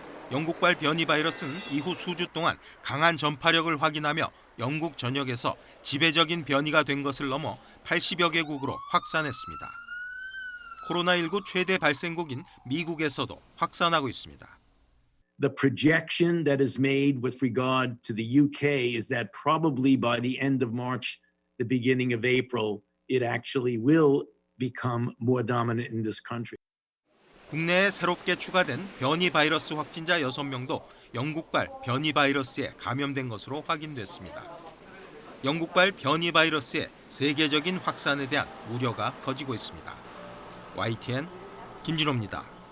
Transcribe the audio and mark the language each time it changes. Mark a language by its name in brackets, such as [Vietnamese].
[Korean] 영국발 변이 바이러스는 이후 수주 동안 강한 전파력을 확인하며 영국 전역에서 지배적인 변이가 된 것을 넘어 80여 개국으로 확산했습니다. 코로나19 최대 발생국인 미국에서도 확산하고 있습니다. [English] The projection that is made with regard to the UK is that probably by the end of March, the beginning of April, it actually will become more dominant in this country. [Korean] 국내에 새롭게 추가된 변이 바이러스 확진자 6명도 영국발 변이 바이러스에 감염된 것으로 확인됐습니다. 영국발 변이 바이러스의 세계적인 확산에 대한 우려가 커지고 있습니다. YTN 김진호입니다.